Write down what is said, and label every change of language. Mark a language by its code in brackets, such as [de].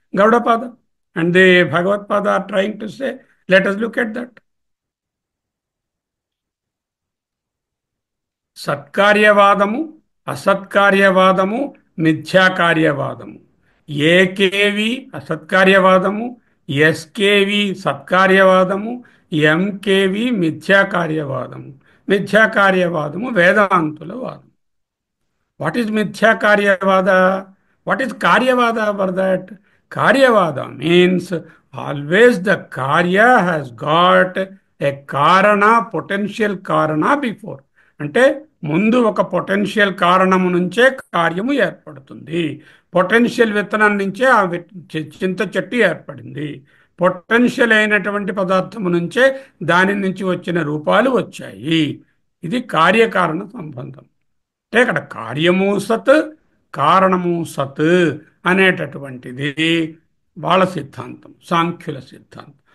[en] Gaudapada and the Bhagavad Pada are trying to say, let us look at that. [te] సత్కార్యవాదము, అసత్కార్యవాదము, మిథ్యాకార్యవాదము. AKV అసత్కార్యవాదము, SKV సత్కార్యవాదము, MKV మిథ్యాకార్యవాదము. మిథ్యాకార్యవాదము వేదాంతుల వాదం. [en] What is మిథ్యాకార్యవాద? What is కార్యవాద for that? Karyavada means always the karya has got a karana, potential karana before. [te] అంటే ముందు ఒక potential కారణము నుంచే కార్యము ఏర్పడుతుంది. Potential విత్తనం నుంచే ఆ చింత చెట్టు ఏర్పడింది. పొటెన్షియల్ అయినటువంటి పదార్థము నుంచే దాని నుంచి వచ్చిన రూపాలు వచ్చాయి. ఇది కార్యకారణ సంబంధం. అంటే ఇక్కడ కార్యము సత్, కారణము సత్ అనేటటువంటిది వాళ్ళ సిద్ధాంతం, సాంఖ్యుల సిద్ధాంతం.